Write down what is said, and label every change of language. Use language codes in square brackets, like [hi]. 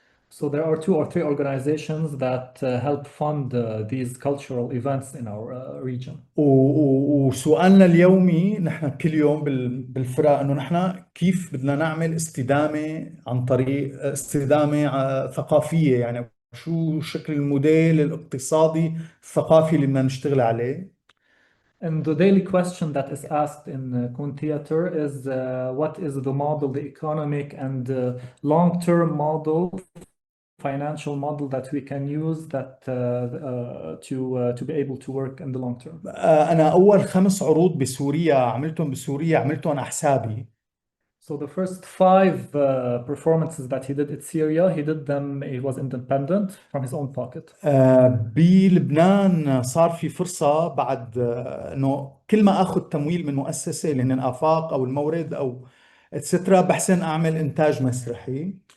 [en] So there are 2 or 3 organizations that help fund these cultural events in our region. [ar] وسؤالنا اليومي نحن كل يوم بالفرق انه نحن كيف بدنا نعمل استدامة عن طريق استدامة ثقافية، يعني شو شكل الموديل الاقتصادي الثقافي اللي بدنا نشتغل عليه. [en] And the daily question that is asked in Koon Theater is what is the model, the economic and long-term model, financial model that we can use that to be able to work in the long term. [ar] أنا أول 5 عروض بسوريا عملتهم عملتهم على حسابي. [en] So the first 5 performances that he did in Syria, he did them, he was independent from his own pocket. [ar] بلبنان صار في فرصة بعد انه كل ما اخذ تمويل من مؤسسة اللي هن الآفاق او المورد او اتسترا بحسن اعمل انتاج مسرحي.